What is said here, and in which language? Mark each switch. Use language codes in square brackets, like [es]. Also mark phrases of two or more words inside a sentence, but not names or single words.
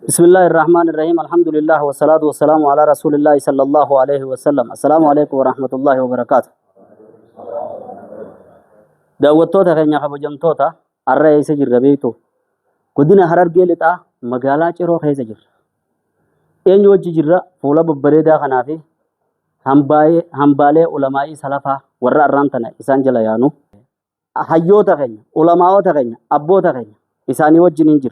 [ar] بسم الله الرحمن الرحيم الحمد لله والصلاة والسلام على رسول الله صلى الله عليه وسلم السلام عليكم ورحمة الله وبركاته [om] daawwattoota keenya kabajamtoota har'a eessa jirra beektu godina Harargee lixaa magaalaa Ciroo keessa jirra. Eenyu wajji jirra fuula babbareedaa kanaa fi hambaalee ulamaa'ii salafaa warra arraan tana isaan jala yaanu hayyoota keenya ulamaa'ota keenya abboota keenya isaanii wajjin jirra.